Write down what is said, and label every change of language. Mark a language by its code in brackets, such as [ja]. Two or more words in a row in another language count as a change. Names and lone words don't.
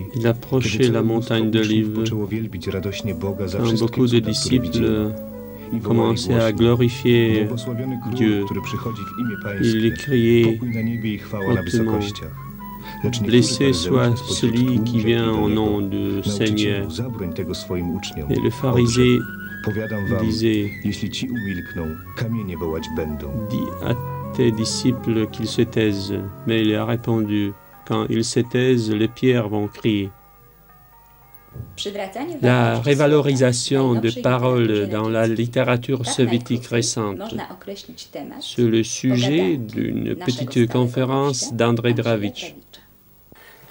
[fr] Il [pl] kiedy [fr] approchait [pl] całe [fr] la [pl] mnóstwo [fr] montagne [pl] uczniów [fr] d'Olive. [pl] poczęło wielbić radośnie Boga za [fr] Quand [pl] wszystkie [fr] beaucoup de [pl] cuda, które widzieli. [fr] disciples [pl] I wołali [fr] commençaient à [pl] głośno: [fr] glorifier [pl] Błogosławiony Król, [fr] Dieu. [pl] który przychodzi w imię [fr] Il [pl] Pańskie, [fr] criait [pl] pokój na niebie i chwała na [fr] hautement: [pl] wysokościach. Lecz niektórzy [fr] Blessé [pl] faryzeusze [fr] soit [pl] spośród [fr] celui [pl] tłumu [fr] qui [pl] rzekli [fr] vient [pl] do [fr] au [pl] niego: [fr] nom du [pl] Nauczycielu, [fr] Seigneur. [pl] zabroń tego swoim uczniom. [fr] Et le [pl] Odrzekł: [fr] pharisée [pl] Powiadam wam, [fr] disait, [pl] jeśli ci umilkną, kamienie wołać będą. [fr] dis à tes disciples qu'ils se taisent. Mais il a répondu, quand ils se taisent, les pierres vont crier. La révalorisation de paroles dans la littérature soviétique récente, c'est le sujet d'une petite conférence d'André Dravitch.